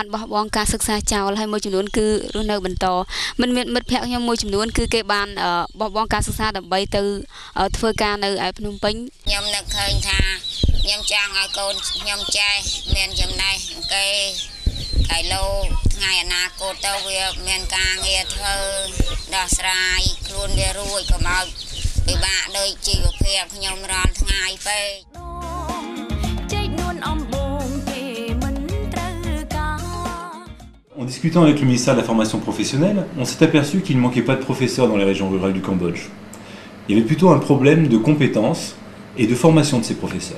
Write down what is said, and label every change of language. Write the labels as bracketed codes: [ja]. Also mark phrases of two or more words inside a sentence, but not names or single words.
[km] បោះបង់ការសិក្សាចោលហើយមួយចំនួនគឺរស់នៅបន្តមិនមានមិត្តភ័ក្តិខ្ញុំមួយចំនួនគឺគេបានបោះបង់ការសិក្សាដើម្បីទៅធ្វើការនៅឯភ្នំពេញខ្ញុំនឹកឃើញថាខ្ញុំចង់ឲ្យកូនខ្ញុំចេះមានចំណេះគេហើយលោថ្ងៃអនាគតទៅវាមានការងារធ្វើដោះស្រាយខ្លួនវារួចកុំឲ្យពិបាកដោយជីវភាពខ្ញុំរាល់ថ្ងៃពេក [fr] En discutant avec le ministère de la formation professionnelle, on s'est aperçu qu'il ne manquait pas de professeurs dans les régions rurales du Cambodge. Il y avait plutôt un problème de compétences et de formation de ces professeurs.